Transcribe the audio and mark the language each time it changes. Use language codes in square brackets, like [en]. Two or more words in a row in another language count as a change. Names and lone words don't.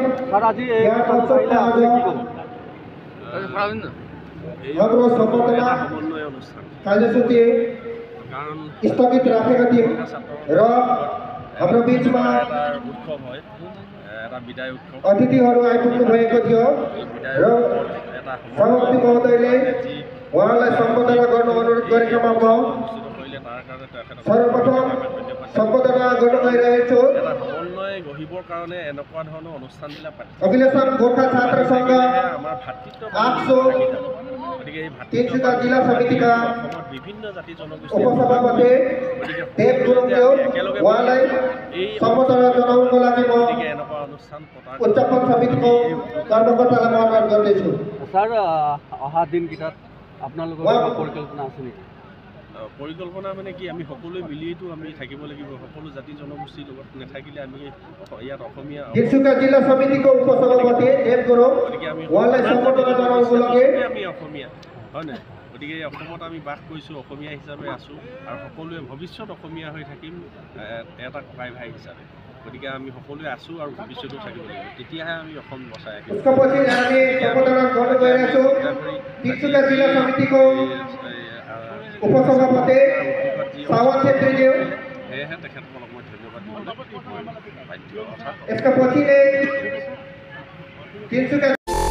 [as] স্যার আজি এই কথাটো চাইলে আপুনি কি ক'ব? সমন্বয় অনুষ্ঠান [ne] कार्यसूची [as] কাৰণ [ne] स्थगित राखेका थियौँ र हाम्रो बिचमा [as] এটা উৎসৱ হয় এটা বিদায় উৎসৱ [ne] अतिथिहरू आइपुग्नु भएको थियो र [as] এটা [ne] सभापति महोदयले उहाँलाई सम्बोधन गर्नु अनुरोध गरेकोमा म [as] অনুষ্ঠিত কৰিলে তাৰ কাৰণে তেখেতক [ne] सर्वप्रथम सम्बोधन गर्न गइरहेको छु। [as] এটা সমন্বয় গঢ়িবৰ কাৰণে এনেকুৱা ধৰণৰ অনুষ্ঠানবিলাক পাতিছে [ne] अखिलेश्वर गोर्खा छात्र संघ [as] আমাৰ ভাতৃত্ব [ne] आठसौ [as] গতিকে এই [ne] तिनसुका जिल्ला समितिका [as] অসমত বিভিন্ন জাতি জনগোষ্ঠী [ne] उपसभापति देव गुरुङज्यू उहाँलाई सम्बोधन जनाउनको लागि म [as] গতিকে এনেকুৱা অনুষ্ঠান পতাৰ [ne] उच्चपन समितिको कर्मकर्तालाई म अनुरोध गर्दैछु। [as] স্যার অহা দিনকেইটাত আপোনালোকৰ কিবা পৰিকল্পনা আছে নেকি? পৰিকল্পনা মানে কি আমি সকলোৱে মিলিতো আমি থাকিব লাগিব সকলো জাতি জনগোষ্ঠীৰ লগত নাথাকিলে আমি ইয়াত অসমীয়া [ne] तिनसुका जिल्ला समितिको उपसभापति देव गुरुङ [as] গতিকে আমি [ne] उहाँलाई सम्बोधन जनाउनको लागि [as] আমি অসমীয়া হয় নাই গতিকে অসমত আমি বাস কৰিছোঁ অসমীয়া হিচাপে আছোঁ আৰু সকলোৱে ভৱিষ্যত অসমীয়া হৈ থাকিম এটা ককাই ভাই হিচাপে গতিকে আমি সকলোৱে আছোঁ আৰু ভৱিষ্যতেও থাকিব লাগিব তেতিয়াহে আমি অসম বচাই ৰাখিম [ne] उसको पछि हामी सम्बोधन गर्न गइरहेका छौँ तिनसुका जिल्ला समितिको उपसभापति सावन छेत्रीज्यू। [as] সেয়েহে তেখেতসকলক মই ধন্যবাদ দিবলৈ বাধ্য অৰ্থাৎ [ne] यसका पछि नै तिनसुका